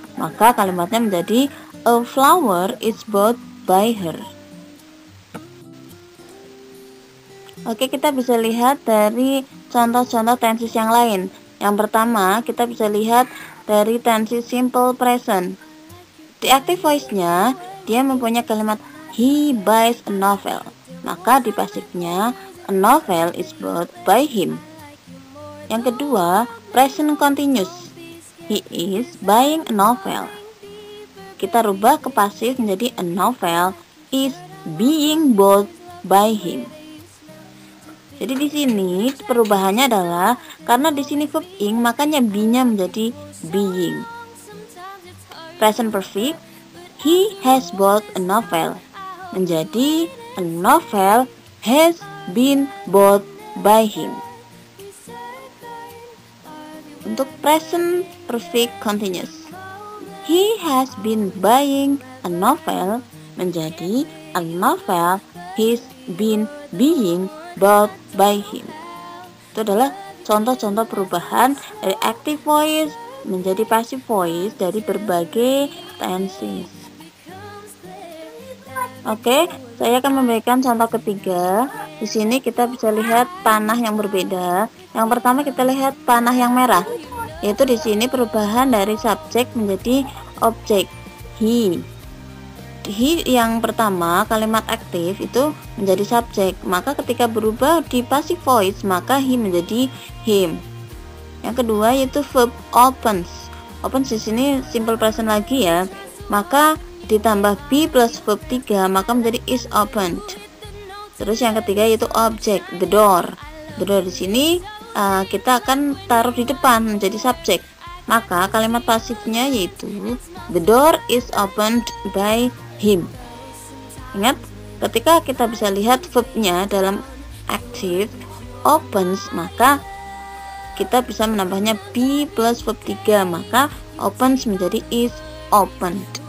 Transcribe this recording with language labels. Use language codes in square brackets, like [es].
[en] Maka kalimatnya menjadi a flower is bought by her. [id] Oke, kita bisa lihat dari contoh-contoh tenses yang lain. Yang pertama, kita bisa lihat dari tenses simple present. Di active voice-nya, dia mempunyai kalimat he buys a novel. [en] Maka di pasifnya, a novel is bought by him. Yang kedua, present continuous. He is buying a novel. Kita rubah ke pasif menjadi a novel is being bought by him. [id] Jadi di sini perubahannya adalah karena di sini verb ing, makanya be-nya menjadi being. [en] Present perfect, he has bought a novel menjadi a novel has been bought by him. Untuk present perfect continuous, he has been buying a novel menjadi a novel has been being bought by him. [id] Itu adalah contoh-contoh perubahan dari active voice menjadi passive voice dari berbagai tenses. Oke, saya akan memberikan contoh ketiga. Di sini kita bisa lihat panah yang berbeda. Yang pertama kita lihat panah yang merah. Yaitu di sini perubahan dari subjek menjadi objek. He yang pertama kalimat aktif itu menjadi subjek, maka ketika berubah di passive voice maka he menjadi him. Yang kedua yaitu verb opens. Opens di sini simple present lagi ya, maka ditambah be plus verb 3 maka menjadi is opened. Terus yang ketiga yaitu object, the door. The door di sini kita akan taruh di depan menjadi subjek. [en] Maka kalimat pasifnya yaitu the door is opened by him. [id] Ingat, ketika kita bisa lihat verbnya dalam active opens, maka kita bisa menambahnya be plus verb 3, maka opens menjadi is opened.